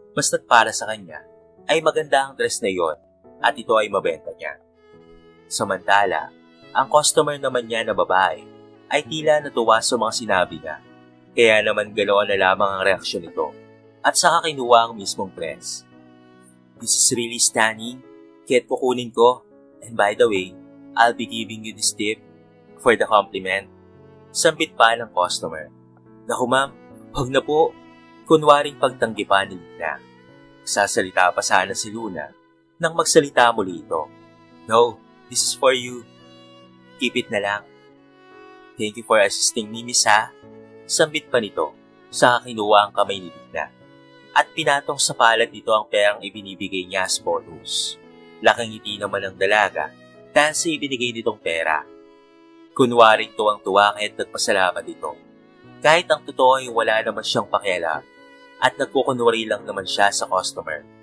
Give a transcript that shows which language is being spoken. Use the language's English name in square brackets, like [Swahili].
[Filipino] Basta't para sa kanya, ay maganda ang dress na iyon at ito ay mabenta niya. Samantala, ang customer naman niya na babae ay tila natuwa sa mga sinabi niya. Kaya naman ganoon na lamang ang reaksyon nito at saka kinuha ang mismong dress. [English] This is really stunning. [Filipino] Kaya't kukunin ko. [English] And by the way, I'll be giving you this tip for the compliment. [Filipino] Sambit pa ng customer. Naku ma'am, huwag na po. Kunwaring pagtanggi pa ni Luna. Sasalita pa sana si Luna nang magsalita muli ito. [English] No, this is for you. Keep it [Filipino] na lang. [English] Thank you for assisting me, miss ha. [Filipino] Sambit pa nito, saka kinuha ang kamay ni Luna. At pinatong sa palad nito ang perang ibinibigay niya as bonus. Laking ngiti naman ng dalaga dahil sa ibinigay nitong pera. Kunwaring tuwang-tuwa kaya't nagpasalamat ito. Kahit ang totoo ay wala naman siyang pakialam at nagkukunwari lang naman siya sa customer.